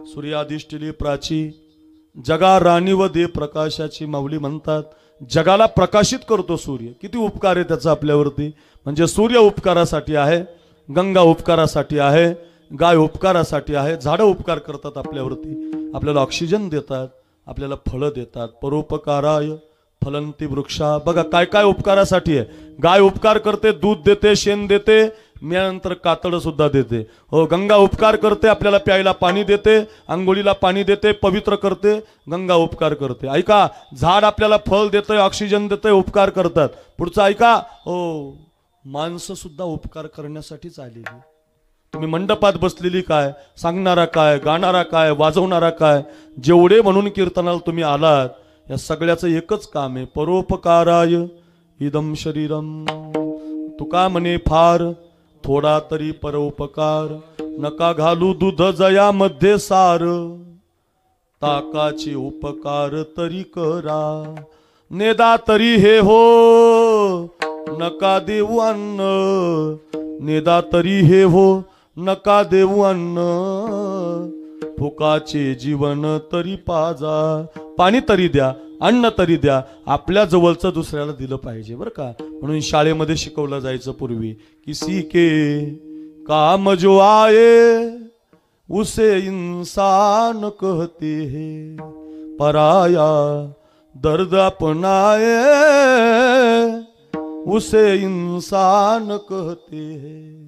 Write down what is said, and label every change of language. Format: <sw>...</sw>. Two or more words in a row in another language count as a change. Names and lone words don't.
<mr>सूर्याधिष्ठिली प्राची जगा राणी व दे प्रकाशाची, माऊली म्हणतात जगाला प्रकाशित करतो सूर्य। किती उपकार आहे त्याचा आपल्यावरती। म्हणजे सूर्य उपकारासाठी आहे, गंगा उपकारासाठी आहे, गाय उपकारासाठी आहे, झाडं उपकार करतात आपल्यावरती, आपल्याला ऑक्सिजन देतात, आपल्याला फळं देतात।</mr> <sa>परोपकाराय फलंती वृक्षा,</sa> <mr>बघा काय काय उपकारासाठी आहे। गाय उपकार करते, दूध देते, शेण देते, मेल्यानंतर कातड सुद्धा देते। हो, गंगा उपकार करते, आपल्याला प्यायला पाणी देते, आंघोळीला पाणी देते, पवित्र करते, गंगा उपकार करते। ऐका, झाड आपल्याला फळ देतंय, ऑक्सिजन देतंय, उपकार करतात। पुढचं ऐका, हो माणसं सुद्धा उपकार करण्यासाठीच आलेली। तुम्ही मंडपात बसलेली काय, सांगणारा काय, गाणारा काय, वाजवणारा काय, जेवढे म्हणून कीर्तनाला तुम्ही आलात, या सगळ्याचं एकच काम आहे,</mr> <sa>परोपकाराय इदम शरीरम।</sa> <mr>तुका म्हणे फार थोडा तरी परोपकार, नका घालू दूध जया मध्ये सार, ताकाचे उपकार तरी करा, नेदा तरी हे हो नका देऊ अन्न, नेदा तरी हे हो नका देऊ अन्न, फुकाचे जीवन तरी पाजा, पाणी तरी द्या, अन्न तरी द्या, आपल्या जवळचं दुसऱ्याला दिलं पाहिजे बरं का। म्हणून शाळेमध्ये शिकवलं जायचं पूर्वी,</mr> <hi>किसी के काम जो आए उसे इंसान कहते हैं, पराया दर्द अपनाए उसे इंसान कहते हैं।</hi>